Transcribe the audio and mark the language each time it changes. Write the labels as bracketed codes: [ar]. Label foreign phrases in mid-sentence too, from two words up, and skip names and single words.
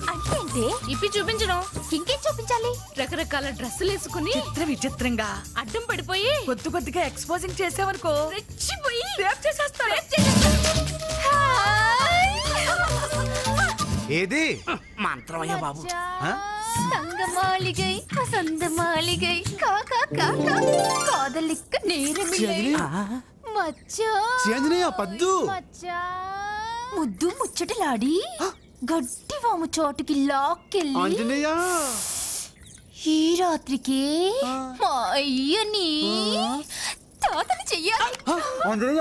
[te] అంటే ఇప్పి చూపించడం. ఇంకేం చూపించాలి? రకరకాల డ్రెస్సులు వేసుకుని విచిత్రంగా అడ్డం పడిపోయి కొద్ది కొద్దిగా ఎక్స్పోజింగ్ చేసావనుకో, రెచ్చిపోయి రేప్ చేసేస్తా. ఏది? మంత్రమయ్యా బాబు. [ta] தங்க மாளிகை வசந்த மாளிகை காக்கா காக்கா காதலிக்க நேரமில்லை మచ్చా [te] పద్దు మచ్చా ముద్దు ముచ్చటలాడి గట్టి వాము చోటుకి లాక్కెళ్ళి ఆంజనేయ ఈ రాత్రికి మా అయ్యని తాతని చెయ్యాలి.